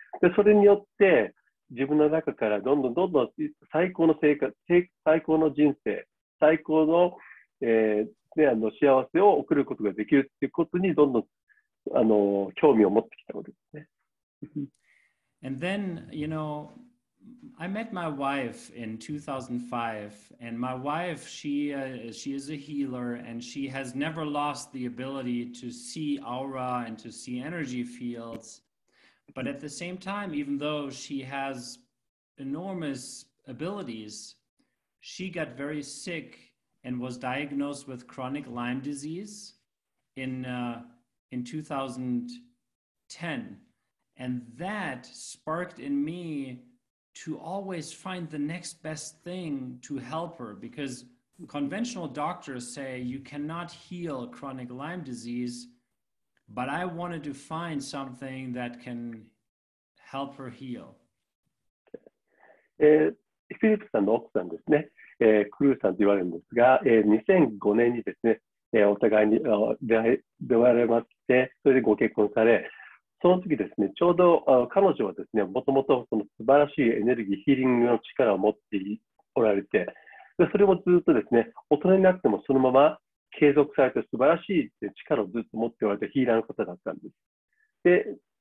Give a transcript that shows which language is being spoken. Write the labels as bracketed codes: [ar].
[ja] で、それによって、自分の中からどんどん最高の生活、最高の人生、最高の、幸せを送ることができるということにどんどん興味を持ってきたわけですね。 [en] And then, you know, I met my wife in 2005, and my wife, she is a healer, and she has never lost the ability to see aura and to see energy fields. But at the same time, even though she has enormous abilities, she got very sick and was diagnosed with chronic Lyme disease in 2010. And that sparked in me to always find the next best thing to help her, because conventional doctors say you cannot heal chronic Lyme disease, but I wanted to find something that can help her heal. [ja] フィリップさんの奥さんですね、クルーさんと言われるんですが、2005年にですね、お互いに出会われまして、それでご結婚され、その時ですね、ちょうど彼女はですね、もともとその素晴らしいエネルギー、ヒーリングの力を持っておられて、でそれもずっとですね、大人になってもそのまま継続されて素晴らしい力をずっと持っておられてヒーラーの方だったんです。